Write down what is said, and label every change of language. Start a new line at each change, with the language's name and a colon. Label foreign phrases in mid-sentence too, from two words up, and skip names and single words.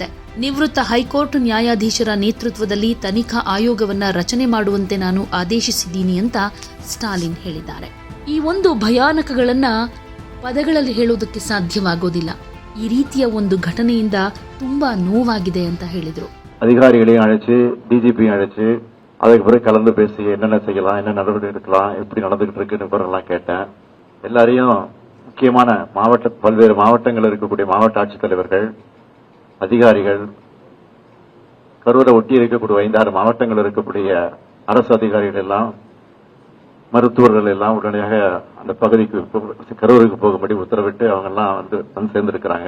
Kannada: ನಿವೃತ್ತ ಹೈಕೋರ್ಟ್ ನ್ಯಾಯಾಧೀಶರ ನೇತೃತ್ವದಲ್ಲಿ ತನಿಖಾ ಆಯೋಗವನ್ನ ರಚನೆ ಮಾಡುವಂತೆ ನಾನು ಆದೇಶಿಸಿದ್ದೀನಿ ಅಂತ ಸ್ಟಾಲಿನ್ ಹೇಳಿದ್ದಾರೆ. ಈ ಒಂದು ಭಯಾನಕಗಳನ್ನ ಪದಗಳಲ್ಲಿ ಹೇಳೋದಕ್ಕೆ ಸಾಧ್ಯವಾಗೋದಿಲ್ಲ. ಈ ರೀತಿಯ ಒಂದು ಘಟನೆಯಿಂದ ತುಂಬಾ ನೋವಾಗಿದೆ ಅಂತ ಹೇಳಿದರು.
Tamil: அதிகாரிகளையும் அழைச்சு, டிஜிபியும் அழைச்சு, அதுக்கு பிறகு கலந்து பேசி என்னென்ன செய்யலாம், என்ன நடவடிக்கை எடுக்கலாம், எப்படி நடந்துகிட்டு இருக்குன்னு விவரம்லாம் கேட்டேன். எல்லாரையும் முக்கியமான பல்வேறு மாவட்டங்கள் இருக்கக்கூடிய மாவட்ட ஆட்சித்தலைவர்கள், அதிகாரிகள், கரூரை ஒட்டி இருக்கக்கூடிய 5-6 மாவட்டங்கள் இருக்கக்கூடிய அரசு அதிகாரிகள் எல்லாம், மருத்துவர்கள் எல்லாம் உடனடியாக அந்த பகுதிக்கு கரூருக்கு போகும்படி உத்தரவிட்டு அவங்க எல்லாம் வந்து சேர்ந்திருக்கிறாங்க.